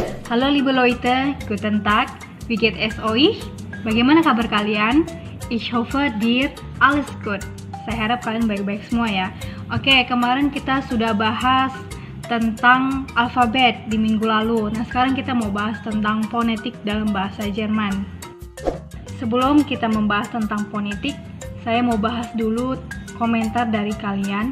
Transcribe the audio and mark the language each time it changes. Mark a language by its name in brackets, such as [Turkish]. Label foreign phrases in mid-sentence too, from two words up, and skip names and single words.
[German] Halo liebe Leute, guten Tag, wie geht es euch? [Indonesian] Bagaimana kabar kalian? [German] Ich hoffe dir alles gut. [Indonesian] Saya harap kalian baik-baik semua ya. Oke, kemarin kita sudah bahas tentang alfabet di minggu lalu. Nah, sekarang kita mau bahas tentang fonetik dalam bahasa Jerman. Sebelum kita membahas tentang fonetik, saya mau bahas dulu komentar dari kalian.